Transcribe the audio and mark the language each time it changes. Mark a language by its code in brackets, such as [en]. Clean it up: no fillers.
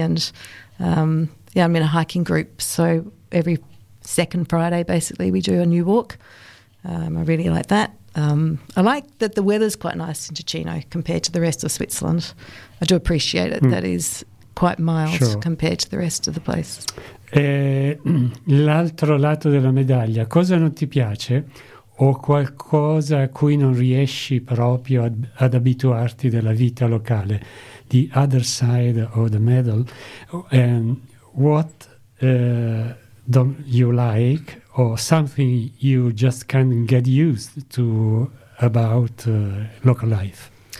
[en] And, I'm in a hiking group, so every second Friday, basically, we do a new walk. I really like that. I like that the weather's quite nice in Ticino compared to the rest of Switzerland. I do appreciate it. Mm. That is quite mild sure. compared to the rest of the place. [it] L'altro lato della medaglia, cosa non ti piace? o qualcosa a cui non riesci proprio ad abituarti della vita locale. [en] The other side of the medal. What don't you like, or something you just can't get used to about local life?